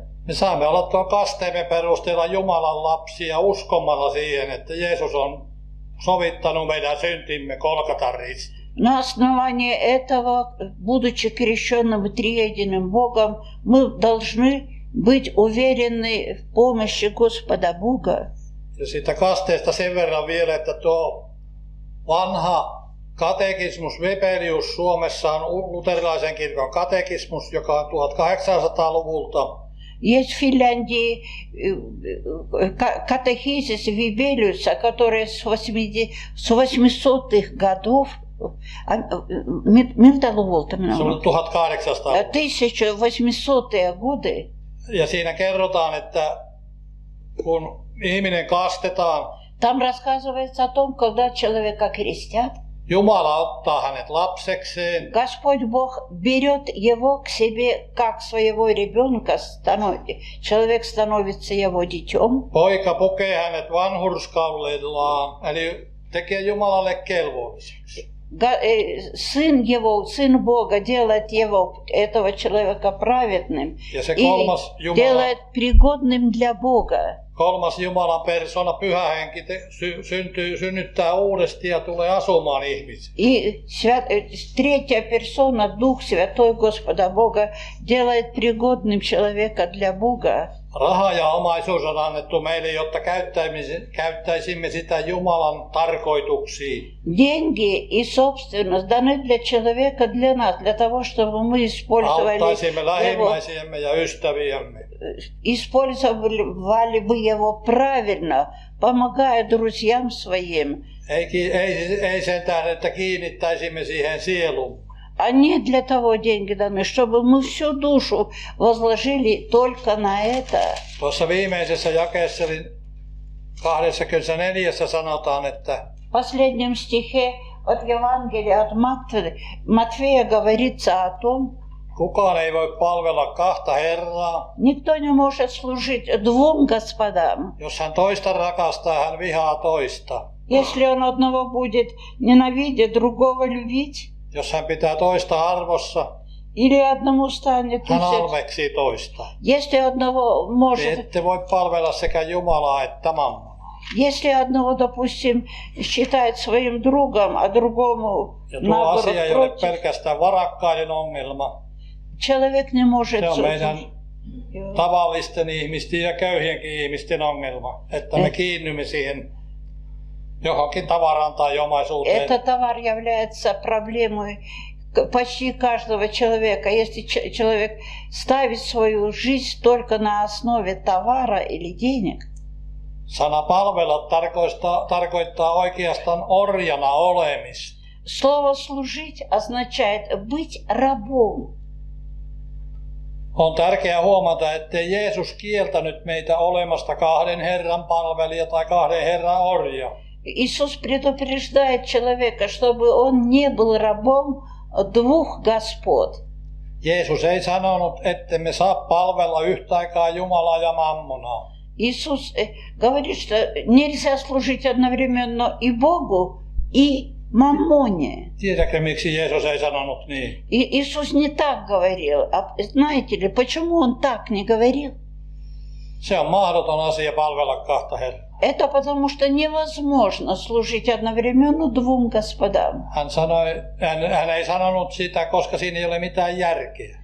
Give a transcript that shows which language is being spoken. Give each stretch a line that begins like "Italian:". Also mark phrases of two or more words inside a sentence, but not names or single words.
Finnish: Me saamme olla tuon kasteemme perusteella Jumalan lapsia uskomalla siihen, että Jeesus on sovittanut meidän syntimme Golgatan ristiin.
Russian: На основании этого, будучи крещенным триединым Богом, мы должны быть уверены в помощи Господа Бога.
Finnish: Ja siitä kasteesta sen verran vielä, että tuo vanha katekismus Webelius Suomessa on luterilaisen kirkon katekismus, joka on 1800-luvulta.
Russian: Есть в Финляндии катехизис Вибелиуса, который с 800-х годов,
Finnish: Se on 1800.
Russian: 1800-е годы.
Finnish: Ja siinä kerrotaan, että kun ihminen kastetaan,
Russian: Там рассказывается о том, когда человека крестят,
Finnish: Jumala ottaa hänet lapsekseen.
Russian: Господь Бог берет его к себе как своего ребенка, человек становится его детем.
Finnish: Poika pukee hänet vanhurskaudillaan, eli tekee Jumalalle kelvolliseksi.
Russian: Сын его, сын Бога делает его, этого человека праведным и делает пригодным для Бога.
Finnish: Kolmas Jumalan persona, Pyhä Henki, synnyttää uudesti ja tulee asumaan ihmisiin.
Russian: И третья персона, Дух Святой Господа Бога, делает пригодным человека для Бога.
Finnish: Raha ja omaisuus on annettu meille, jotta käyttäisimme sitä Jumalan tarkoituksiin.
Russian: Деньги и собственность даны для человека, для нас, для того, чтобы мы
Finnish: auttaisimme lähimmäisiämme ja ystäviämme.
Russian: Использовали бы его правильно, помогая друзьям своим.
Finnish: Ei sen tähden, että kiinnittäisimme siihen sielun.
Russian: А не для того деньги даны, чтобы мы всю душу возложили только на это.
Finnish: Tuossa viimeisessä jakeessa 24 sanotaan, että
Russian: В последнем стихе от Евангелия от Матфея говорится о том,
Finnish: kukaan ei voi palvella kahta Herraa.
Russian: Никто не может служить двум господам.
Finnish: Jos hän toista rakastaa, hän vihaa toista.
Russian: Если он одного будет ненавидеть, другого любить,
Finnish: jos hän pitää toista arvossa,
Russian: или одному станет
Finnish: hän halveksii toista.
Russian: Если одного может...
Finnish: Ette voi palvella sekä Jumalaa että mammonaa.
Russian: Если одного, допустим, считает своим другом, а другому наоборот
Finnish: asia ei ole
Russian: против,
Finnish: pelkästään varakkaiden ongelma.
Russian: человек не может...
Finnish: Se on meidän tavallisten ihmisten ja köyhienkin ihmisten ongelma, että me kiinnymme siihen johonkin tavaraan tai omaisuuteen.
Russian: Это товар является проблемой почти каждого человека. Если человек ставит свою жизнь только на основе товара или денег.
Finnish: Sana palvella tarkoittaa oikeastaan orjana olemista.
Russian: Слово служить означает быть рабом.
Finnish: On tärkeää huomata, ettei Jeesus kieltänyt meitä olemasta kahden Herran palvelija tai kahden Herran orja.
Russian: Иисус предупреждает человека, чтобы он не был рабом двух господ.
Finnish: Jeesus ei sanonut, ettemme saa palvella yhtä aikaa Jumalaa ja mammonaa.
Russian: Иисус говорит, что нельзя служить одновременно и Богу, и маммоне.
Finnish: Tiedätkö, miksi Jeesus ei sanonut niin?
Russian: И Иисус не так говорил. А знаете ли, почему Он так не говорил?
Finnish: Se on mahdoton asia palvella kahta Herraa.
Russian: Это потому, что невозможно служить одновременно двум господам.
Finnish: Hän ei sanonut sitä, koska siinä ei ole mitään järkeä.